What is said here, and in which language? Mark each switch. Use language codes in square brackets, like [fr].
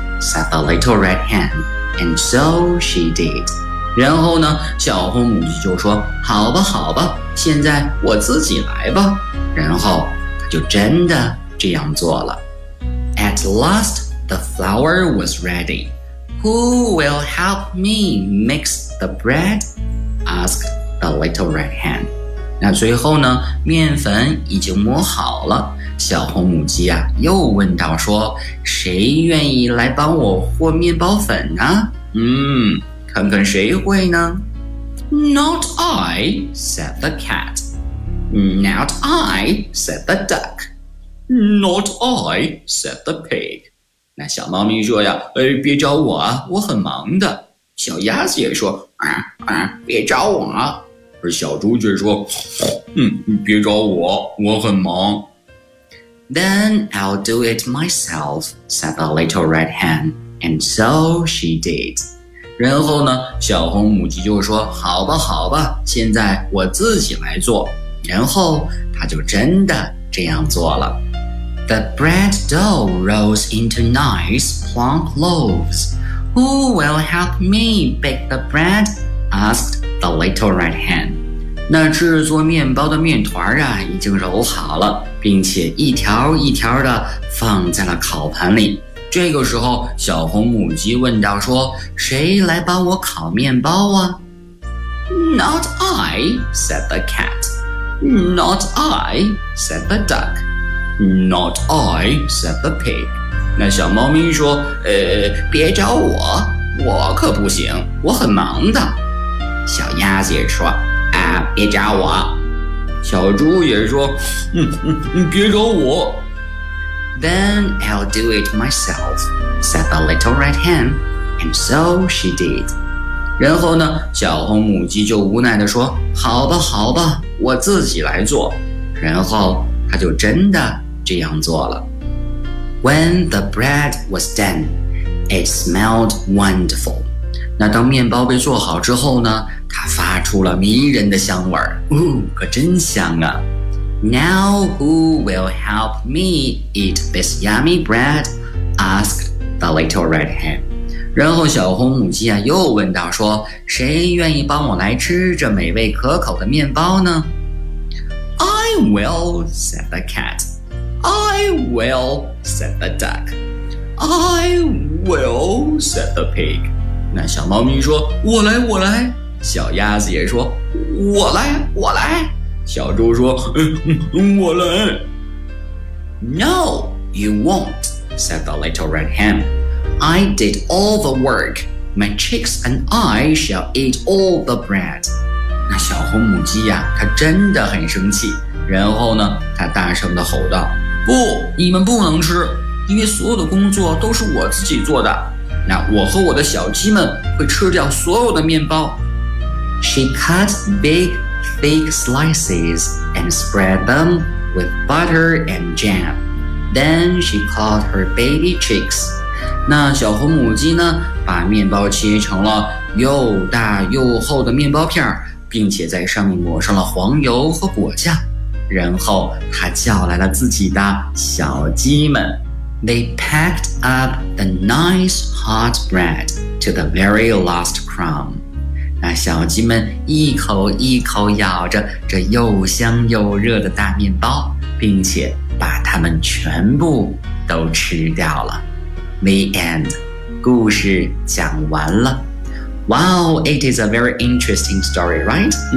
[en] Said the little red hen, and so she did. [zh] 然后呢，小红母鸡就说：“好吧，好吧，现在我自己来吧。” 然后她就真的这样做了。 [en] At last, the flour was ready. Who will help me mix the bread? Asked the little red hen. [zh] 那最后呢，面粉已经磨好了。小红母鸡啊又问道说，谁愿意来帮我和面包粉呢？看看谁会呢。 [en] Not I, said the cat. Not I, said the duck. Not I, said the pig. [zh] 那小猫咪说呀，别找我啊，我很忙的。小鸭子也说，别找我。而小猪却说，别找我，我很忙。 [en] Then I'll do it myself, said the little red hen, and so she did. [zh] 然后呢，小红母鸡就说，好吧好吧，现在我自己来做。然后她就真的这样做了。 [en] The bread dough rose into nice plump loaves. Who will help me bake the bread? asked the little red hen. [zh] 那制作面包的面团啊已经揉好了，并且一条一条的放在了烤盘里。这个时候小红母鸡问道说，谁来帮我烤面包啊？ [en] Not I, said the cat. Not I, said the duck. Not I, said the pig. [zh] 那小猫咪说，别找我，我可不行，我很忙的。小鸭子也说，啊，别找我。小猪也说，别找我。 [en] Then I'll do it myself, said the little red hen, and so she did. [zh] 然后呢，小红母鸡就无奈地说，好吧，好吧，我自己来做。然后她就真的这样做了。 [en] When the bread was done, it smelled wonderful. [zh] 那当面包被做好之后呢，它发出了迷人的香味儿，可真香啊。 [en] Now who will help me eat this yummy bread? Asked the little red hen. [zh] 然后小红母鸡啊又问道说，谁愿意帮我来吃这美味可口的面包呢？ [en] I will, said the cat. I will, said the duck. I will, said the pig. [zh] 那小猫咪说，我来，我来。小鸭子也说，我来，我来。小猪说，我来。 [en] No, you won't, said the little red hen. I did all the work. My chicks and I shall eat all the bread. [zh] 那小红母鸡呀，它真的很生气。然后呢，它大声地吼道，不，你们不能吃，因为所有的工作都是我自己做的。那我和我的小鸡们会吃掉所有的面包。 [en] She cut big,thick slices and spread them with butter and jam. Then she called her baby chicks. [zh] 那小红母鸡呢，把面包切成了又大又厚的面包片，并且在上面抹上了黄油和果酱。然后她叫来了自己的小鸡们。 [en] They packed up the nice hot bread to the very last crumb. [zh] 那小鸡们一口一口咬着这又香又热的大面包，并且把它们全部都吃掉了。 [en] The end. [zh] 故事讲完了。 [en] Wow, it is a very interesting story, right?